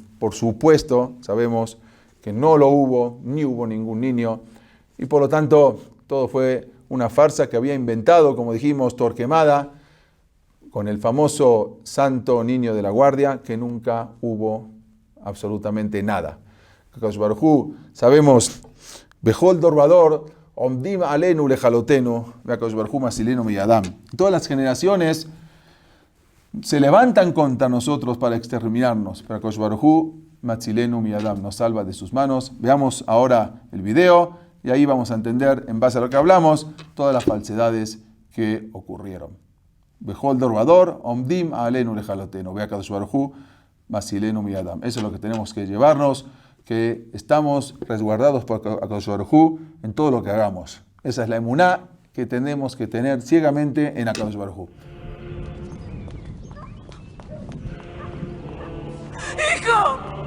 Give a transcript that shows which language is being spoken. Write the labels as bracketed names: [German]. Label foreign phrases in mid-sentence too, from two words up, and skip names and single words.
[Spanish] Por supuesto, sabemos que no lo hubo, ni hubo ningún niño, y por lo tanto todo fue una farsa que había inventado, como dijimos, Torquemada, con el famoso santo niño de la guardia, que nunca hubo absolutamente nada. [Hebrew] הקדוש ברוך הוא, sabemos, בכל דור ודור, עומדים עלינו לכלותנו, הקדוש ברוך הוא מצילנו מידם. [Spanish] Todas las generaciones se levantan contra nosotros para exterminarnos, pero [Hebrew] הקדוש ברוך הוא מצילנו מידם, [Spanish] nos salva de sus manos. Veamos ahora el video y ahí vamos a entender, en base a lo que hablamos, todas las falsedades que ocurrieron. [Hebrew] בכל דור ודור, עומדים עלינו לכלותנו, הקדוש ברוך הוא מצילנו מידם. [Spanish] Eso es lo que tenemos que llevarnos, que estamos resguardados por [Hebrew] הקדוש ברוך הוא [Spanish] en todo lo que hagamos. Esa es la emuná que tenemos que tener ciegamente en [Hebrew] הקדוש ברוך הוא. [Spanish] ¡Hijo!